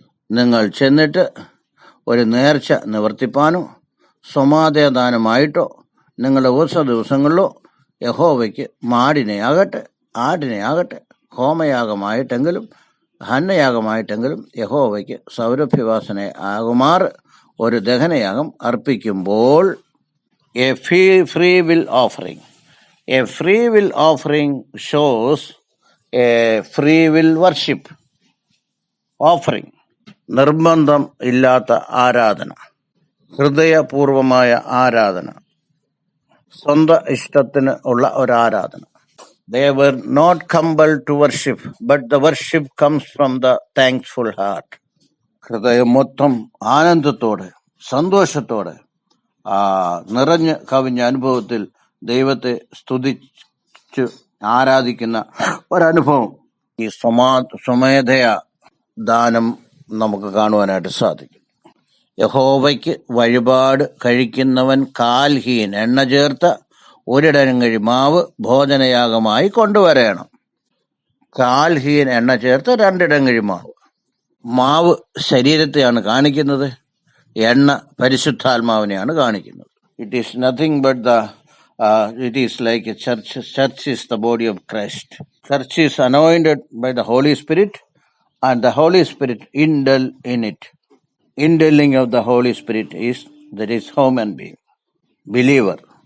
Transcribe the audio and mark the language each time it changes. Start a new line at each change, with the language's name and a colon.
Malayalam: നിങ്ങൾ ചെന്നിട്ട് ഒരു നേർച്ച നിവർത്തിപ്പാനോ സമാധാനമായിട്ടോ നിങ്ങളുടെ ഓരോ ദിവസങ്ങളിലോ യഹോവയ്ക്ക് മാടിനെയാകട്ടെ, ആടിനെയാകട്ടെ, ഹോമയാഗമായിട്ടെങ്കിലും ഹന്നയാഗമായിട്ടെങ്കിലും യഹോവയ്ക്ക് സൗരഭ്യവാസന ആകുമാറ് ഒരു ദഹനയാഗം അർപ്പിക്കുമ്പോൾ
English: A free will offering. A free will offering shows a free will worship offering.
Malayalam: നിർബന്ധം ഇല്ലാത്ത ആരാധന, ഹൃദയപൂർവമായ ആരാധന, സ്വന്തം ഇഷ്ടത്തിന് ഉള്ള ഒരു ആരാധന.
English: They were not compelled to worship, but the worship comes from the thankful heart.
Malayalam: ഹൃദയം മൊത്തം ആനന്ദത്തോടെ, സന്തോഷത്തോടെ, നിറഞ്ഞു കവിഞ്ഞ അനുഭവത്തിൽ ദൈവത്തെ സ്തുതിച്ച് ആരാധിക്കുന്ന ഒരനുഭവം ഈ സ്വമേധയാ ദാനം നമുക്ക് കാണുവാനായിട്ട് സാധിക്കും. യഹോവയ്ക്ക് വഴിപാട് കഴിക്കുന്നവൻ കാൽഹീൻ എണ്ണ ചേർത്ത ഒരിടങ്ങഴി മാവ് ഭോജനയാഗമായി കൊണ്ടുവരണം. കാൽഹീൻ എണ്ണ ചേർത്ത 2 ഇടങ്ങഴി മാവ്. മാവ് ശരീരത്തെയാണ് കാണിക്കുന്നത്, എണ്ണ പരിശുദ്ധാത്മാവിനെയാണ് കാണിക്കുന്നത്.
English: It is nothing but it is like a church. Church is the body of Christ. Church is anointed by the Holy Spirit, and the Holy Spirit indwell in it. Indwelling of the Holy Spirit is human being, believer.